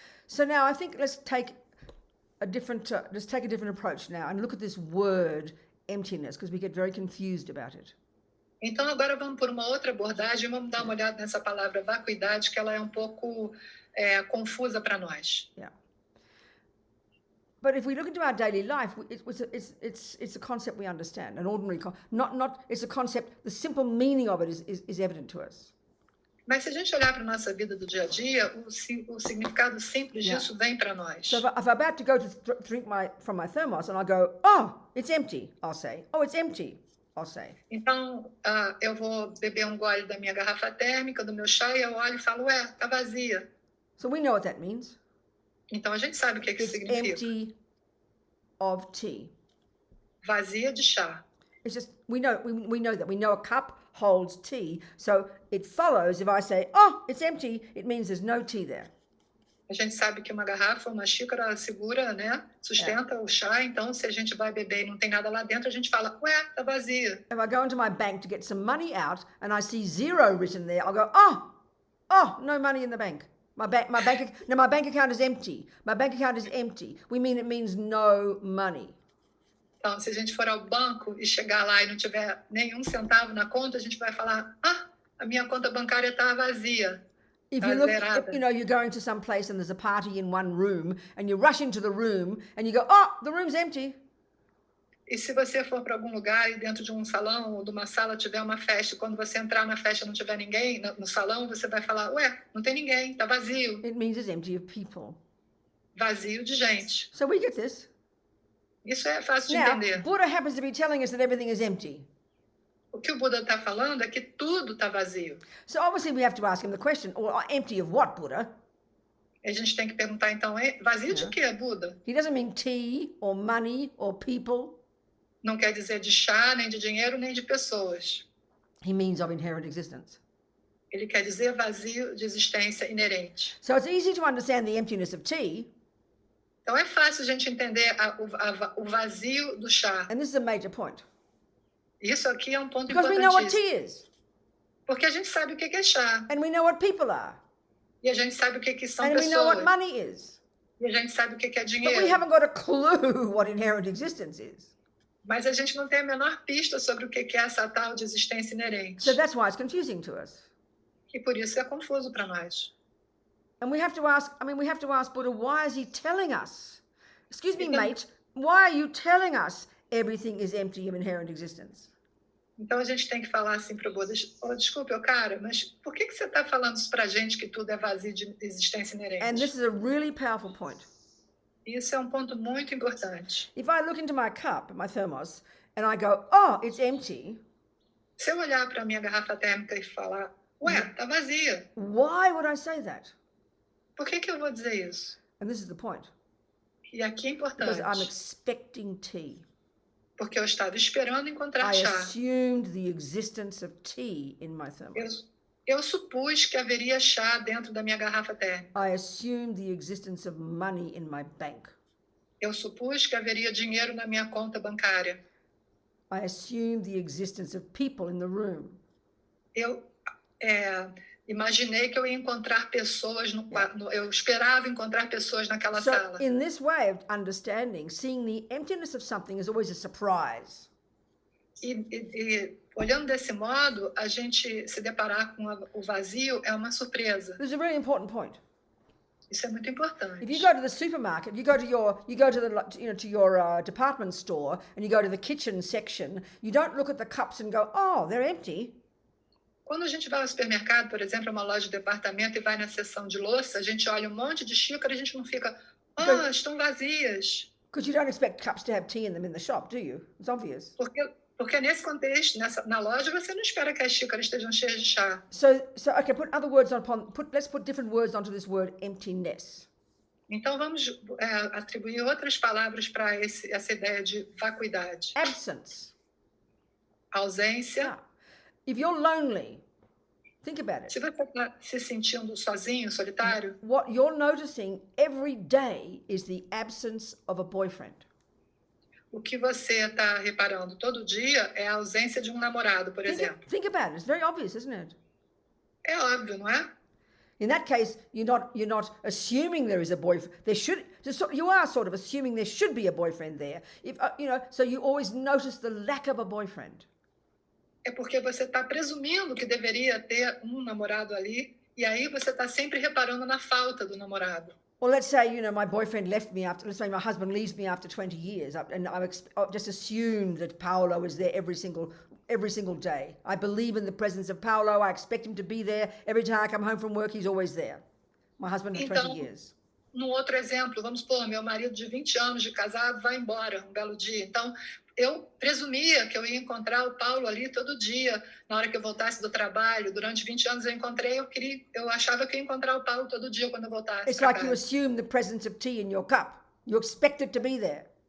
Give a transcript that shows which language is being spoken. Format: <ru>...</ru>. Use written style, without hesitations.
<en>So now I think let's take a different approach now and look at this word emptiness, because we get very confused about it.</en> <pt>Então agora vamos por uma outra abordagem, vamos dar uma olhada nessa palavra vacuidade, que ela é um pouco confusa para nós.</pt> <en>Yeah. But if we look into our daily life, it's a concept we understand, an ordinary it's a concept. The simple meaning of it is evident to us.</en> <pt>Mas se a gente olhar para a nossa vida do dia a dia, o significado simples disso vem para nós.</pt> <en>So if I'm about to go to drink from my thermos and I go, oh, it's empty, I'll say. Oh, it's empty, I'll say.</en> <pt>Então, eu vou beber um gole da minha garrafa térmica, do meu chá, e eu olho e falo, tá vazia.</pt> <en>So we know what that means.</en> <pt>Então a gente sabe o que isso significa.</pt> <en>Empty of tea.</en> <pt>Vazia de chá.</pt> <en>It's just, we know that. We know a cup holds tea. So it follows if I say, oh, it's empty, it means there's no tea there.</en> <pt>A gente sabe que uma garrafa, uma xícara segura, né? Sustenta o chá. Então, se a gente vai beber e não tem nada lá dentro, a gente fala, tá vazia.</pt> <en>If I go into my bank to get some money out and I see zero written there, I'll go, oh, no money in the bank. My bank account is empty. My bank account is empty. It means no money.</en> <pt>Então, se a gente for ao banco e chegar lá e não tiver nenhum centavo na conta, a gente vai falar, a minha conta bancária está vazia.</pt> <en>If you look, you're going to some place and there's a party in one room and you rush into the room and you go, the room's empty.</en> <pt>E se você for para algum lugar e dentro de um salão ou de uma sala tiver uma festa, quando você entrar na festa e não tiver ninguém no salão, você vai falar, não tem ninguém, está vazio.</pt> <en>It means it's empty of people.</en> <pt>Vazio de gente.</pt> <en>So we get this.</en> <pt>Isso é fácil de</pt> <en>Now,</en> <pt>entender.</pt> <en>Buddha happens to be telling us that everything is empty.</en> <pt>O que o Buda está falando é que tudo está vazio.</pt> <en>So obviously we have to ask him the question, empty of what, Buddha?</en> <pt>A gente tem que perguntar então, vazio de quê, Buda?</pt> <en>He doesn't mean tea or money or people.</en> <pt>Não quer dizer de chá, nem de dinheiro, nem de pessoas.</pt> <en>He means of inherent existence.</en> <pt>Ele quer dizer vazio de existência inerente.</pt> <en>So it's easy to understand the emptiness of tea.</en> <pt>Então é fácil a gente entender o vazio do chá.</pt> <en>And this is a major point.</en> <pt>Isso aqui é um ponto</pt> <en>Because we know what</en> <pt>importantíssimo.</pt> <en>tea is.</en> <pt>Porque a gente sabe o que é chá.</pt> <en>And we know what people are.</en> <pt>E a gente sabe o que são</pt> <en>And</en> <pt>pessoas.</pt> <en>we know what money is.</en> <pt>E a gente sabe o que é</pt> <en>But</en> <pt>dinheiro.</pt> <en>we haven't got a clue what inherent existence is.</en> <pt>Mas a gente não tem a menor pista sobre o que é essa tal de existência inerente.</pt> <en>So that's why it's confusing to us.</en> <pt>E por isso é confuso para nós.</pt> <en>And we have to ask Buddha, why is he telling us? Excuse me, mate, why are you telling us everything is empty of inherent existence?</en> <pt>Então a gente tem que falar assim para o Buda, desculpe, cara, mas por que você está falando isso para a gente que tudo é vazio de existência inerente?</pt> <en>And this is a really powerful point.</en> <pt>Isso é um ponto muito importante.</pt> <en>If I look into my cup, my thermos, and I go, it's empty.</en> <pt>Se eu olhar para a minha garrafa térmica e falar, ué, tá vazia.</pt> <en>Why would I say that?</en> <pt>Por que eu vou dizer isso?</pt> <en>And this is the point.</en> <pt>E aqui é</pt> <en>Because I'm</en> <pt>importante.</pt> <en>expecting tea.</en> <pt>Porque eu estava esperando encontrar</pt> <en>I</en> <pt>chá.</pt> <en>assumed the existence of tea in my thermos.</en> <pt>Eu supus que haveria chá dentro da minha garrafa térmica.</pt> <en>I assumed the existence of money in my bank.</en> <pt>Eu supus que haveria dinheiro na minha conta bancária.</pt> <en>I assumed the existence of people in the room.</en> <pt>Eu imaginei que eu ia encontrar pessoas eu esperava encontrar pessoas naquela</pt> <en>So</en> <pt>sala.</pt> <en>in this way of understanding, seeing the emptiness of something is always a surprise.</en> <pt>E olhando desse modo, a gente se deparar com o vazio é uma surpresa.</pt> <en>This is a very important point.</en> <pt>Isso é muito importante.</pt> <en>If you go to the supermarket, you go to your department store, and you go to the kitchen section, you don't look at the cups and go, "Oh, they're empty."</en> <pt>Quando a gente vai ao supermercado, por exemplo, uma loja de departamento e vai na seção de louça, a gente olha um monte de xícaras, a gente não fica, estão vazias.</pt> <en>Because you don't expect cups to have tea in them in the shop, do you? It's obvious.</en> <pt>Porque nesse contexto, na loja, você não espera que as xícaras estejam cheias de chá.</pt> <en>So okay, put other words let's put different words onto this word emptiness.</en> <pt>Então vamos atribuir outras palavras para essa ideia de vacuidade.</pt> <en>Absence.</en> <pt>Ausência.</pt> <en>Now, if you're lonely, think about it.</en> <pt>Se você está se sentindo sozinho, solitário,</pt> <en>What you're noticing every day is the absence of a boyfriend.</en> <pt>o que você está reparando todo dia é a ausência de um namorado, por exemplo.</pt> <en>Think about it. It's very obvious, isn't it?</en> <pt>É óbvio, não é?</pt> <en>In that case, you're not assuming there is a boyfriend. You are sort of assuming there should be a boyfriend there. So you always notice the lack of a boyfriend. É porque você está presumindo que deveria ter um namorado ali, e aí você está sempre reparando na falta do namorado. Well, let's say, my boyfriend left me let's say my husband leaves me after 20 years, and I've just assumed that Paolo is there every single day. I believe in the presence of Paolo. I expect him to be there. Every time I come home from work, he's always there. My husband of 20 years.</en> <pt>Num outro exemplo, vamos supor, meu marido de 20 anos de casado vai embora um belo dia. Então, eu presumia que eu ia encontrar o Paulo ali todo dia, na hora que eu voltasse do trabalho. Durante 20 anos eu achava que ia encontrar o Paulo todo dia quando eu voltasse.</pt> <en>It's like you assume the presence of tea in your cup. You expect it to be there.</en>